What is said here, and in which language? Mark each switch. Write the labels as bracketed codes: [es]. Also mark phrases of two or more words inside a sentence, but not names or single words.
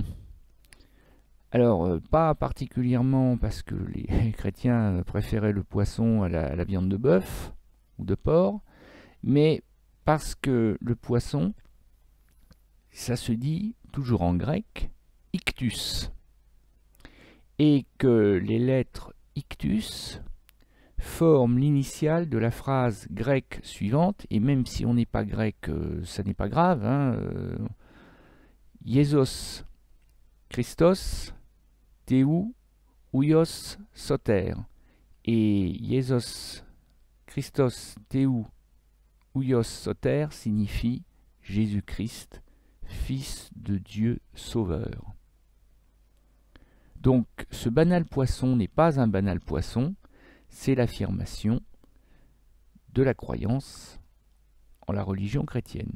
[fr] Alors, pas particulièrement parce que les chrétiens préféraient le poisson à la viande de bœuf ou de porc, mais parce que le poisson, ça se dit toujours en grec, ictus. Et que les lettres ictus forment l'initiale de la phrase grecque suivante, et même si on n'est pas grec, ça n'est pas grave. [el] Ιησούς Χριστός Θεού Υιός Σωτήρ. [fr] Et [el] Ιησούς Χριστός Θεού Υιός Σωτήρ [fr] signifie Jésus-Christ, Fils de Dieu Sauveur. Donc ce banal poisson n'est pas un banal poisson, c'est l'affirmation de la croyance en la religion chrétienne.